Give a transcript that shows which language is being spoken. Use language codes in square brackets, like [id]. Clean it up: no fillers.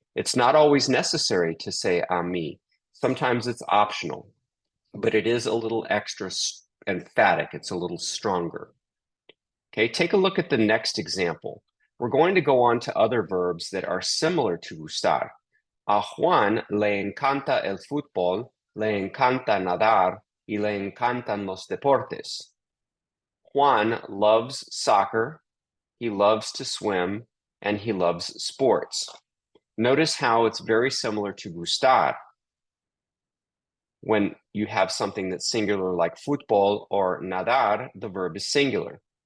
[en] It's not always necessary to say a me. Sometimes it's optional, but it is a little extra emphatic. It's a little stronger. Okay, take a look at the next example. We're going to go on to other verbs that are similar to gustar. [es] A Juan le encanta el fútbol, le encanta nadar, y le encantan los deportes. [en] Juan loves soccer, he loves to swim, and he loves sports. Notice how it's very similar to gustar. When you have something that's singular like fútbol or nadar, the verb is singular.